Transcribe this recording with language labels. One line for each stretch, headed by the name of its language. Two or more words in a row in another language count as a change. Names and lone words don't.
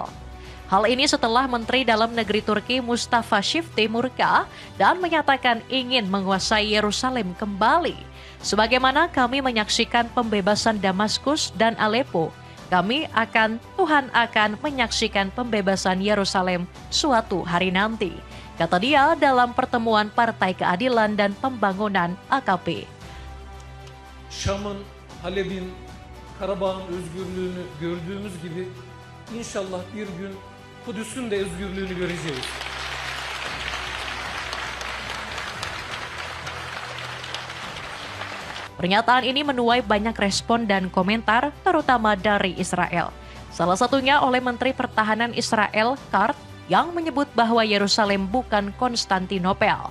Indonesian: Hal ini setelah Menteri Dalam Negeri Turki Mustafa Shifti murka dan menyatakan ingin menguasai Yerusalem kembali. Sebagaimana kami menyaksikan pembebasan Damaskus dan Aleppo, Tuhan akan menyaksikan pembebasan Yerusalem suatu hari nanti, kata dia dalam pertemuan Partai Keadilan dan Pembangunan AKP.
Turkish: Şam'ın, Halep'in, Karabağ'ın özgürlüğünü gördüğümüz gibi inşallah bir gün Kudüs'ün de özgürlüğünü göreceğiz.
Indonesian: Pernyataan ini menuai banyak respon dan komentar, terutama dari Israel. Salah satunya oleh Menteri Pertahanan Israel, Katz, yang menyebut bahwa Yerusalem bukan Konstantinopel.